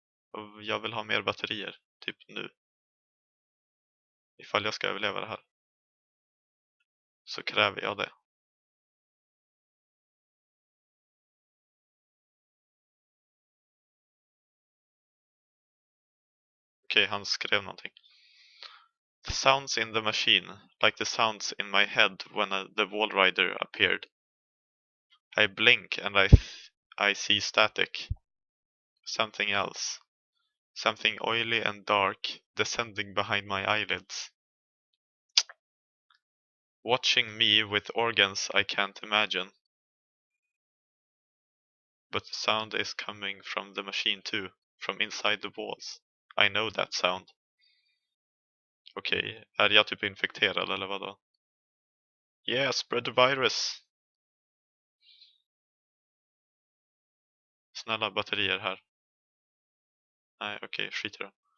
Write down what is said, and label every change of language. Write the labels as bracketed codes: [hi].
[sv] Och jag vill ha mer batterier, typ nu. Ifall jag ska överleva det här. Så kräver jag det. Okej, han skrev någonting. [en] The sounds in the machine, like the sounds in my head when the wall rider appeared. I blink and I see static. Something else. Something oily and dark descending behind my eyelids. Watching me with organs I can't imagine. But the sound is coming from the machine too, from inside the walls. I know that sound. [sv] Okej, är jag typ infekterad eller vadå? [en] Yeah, spread the virus. [sv] Snälla batterier här. Nej, okej, skit i det.